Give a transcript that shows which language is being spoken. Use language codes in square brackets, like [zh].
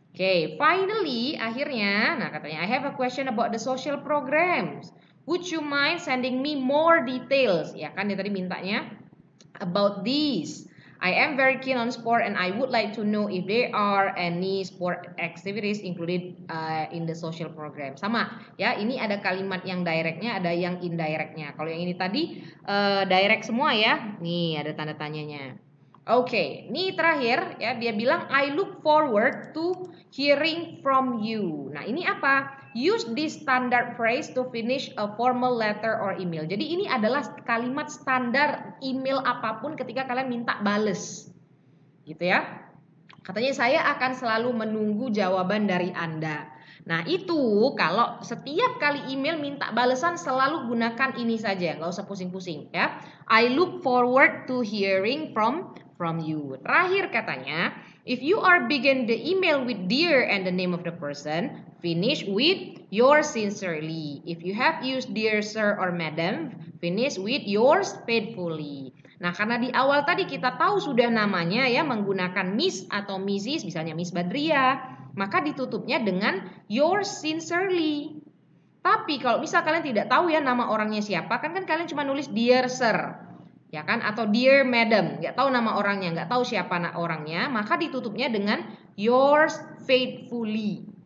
[en] Okay, finally, [id] akhirnya, nah katanya [en] I have a question about the social programs. Would you mind sending me more details? [id] Ya kan dia tadi mintanya [en] about these. I am very keen on sport and I would like to know if there are any sport activities included in the social program. [id] Sama ya, ini ada kalimat yang directnya, ada yang indirectnya. Kalau yang ini tadi direct semua ya. Nih ada tanda tanyanya. Oke, ini terakhir ya, dia bilang [en] I look forward to hearing from you. [id] Nah, ini apa? [en] Use this standard phrase to finish a formal letter or email. [id] Jadi ini adalah kalimat standar email apapun ketika kalian minta bales. Gitu ya. Katanya saya akan selalu menunggu jawaban dari Anda. Nah, itu kalau setiap kali email minta balesan selalu gunakan ini saja, nggak usah pusing-pusing ya. [en] I look forward to hearing from you. [id] Terakhir katanya, [en] if you are begin the email with dear and the name of the person, finish with yours sincerely. If you have used dear sir or madam, finish with yours faithfully. [id] Nah, karena di awal tadi kita tahu sudah namanya ya, menggunakan Miss atau Mrs, misalnya Miss Badria, maka ditutupnya dengan yours sincerely. Tapi kalau misal kalian tidak tahu ya nama orangnya siapa, kan kalian cuma nulis dear sir, ya kan, atau dear madam, nggak tahu nama orangnya, nggak tahu siapa orangnya, maka ditutupnya dengan yours faithfully.